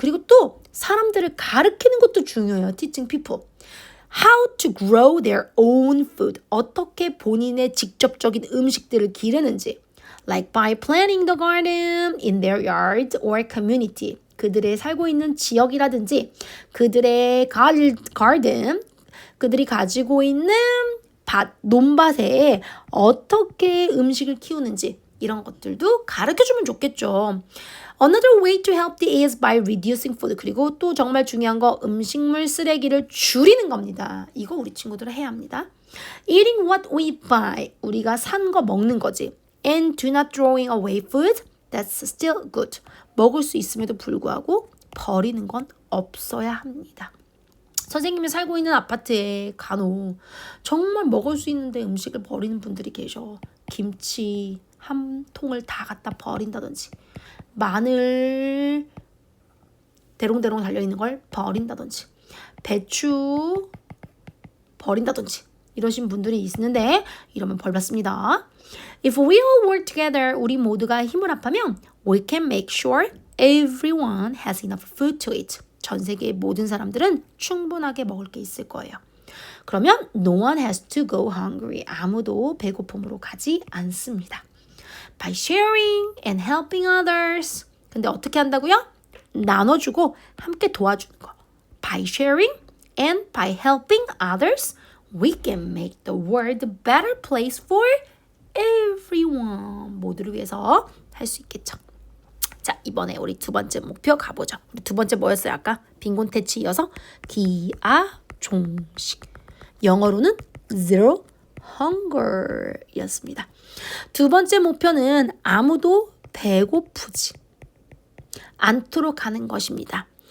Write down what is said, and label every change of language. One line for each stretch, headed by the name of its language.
Korean: 그리고 또 사람들을 가르치는 것도 중요해요.
English: Teaching people. How to grow their own food.
Korean: 어떻게 본인의 직접적인 음식들을 기르는지.
English: Like by planting the garden in their yard or community.
Korean: 그들의 살고 있는 지역이라든지 그들의 garden, 그들이 가지고 있는 논밭에 어떻게 음식을 키우는지 이런 것들도 가르쳐주면 좋겠죠.
English: Another way to help is by reducing food.
Korean: 그리고 또 정말 중요한 거 음식물 쓰레기를 줄이는 겁니다. 이거 우리 친구들은 해야 합니다.
English: Eating what we buy.
Korean: 우리가 산 거 먹는 거지.
English: And do not throwing away food. That's still good.
Korean: 먹을 수 있음에도 불구하고 버리는 건 없어야 합니다. 선생님이 살고 있는 아파트에 간혹 정말 먹을 수 있는데 음식을 버리는 분들이 계셔. 김치 한 통을 다 갖다 버린다든지 마늘 대롱대롱 달려있는 걸 버린다든지 배추 버린다든지 이러신 분들이 있는데 이러면 벌 받습니다.
English: If we all work together,
Korean: 우리 모두가 힘을 합하면
English: we can make sure everyone has enough food to eat.
Korean: 전 세계의 모든 사람들은 충분하게 먹을 게 있을 거예요. 그러면
English: no one has to go hungry.
Korean: 아무도 배고픔으로 가지 않습니다.
English: By sharing and helping others.
Korean: 근데 어떻게 한다고요? 나눠주고 함께 도와주는 거.
English: By sharing and by helping others, we can make the world a better place for everyone.
Korean: 모두를 위해서 할 수 있겠죠. 자, 이번에 우리 두 번째 목표 가보죠. 우리 두 번째 뭐였어요? 아까 빈곤 퇴치 이어서 기아종식. 영어로는 zero hunger 였습니다. 두 번째 목표는 아무도 배고프지 않도록 하는 것입니다.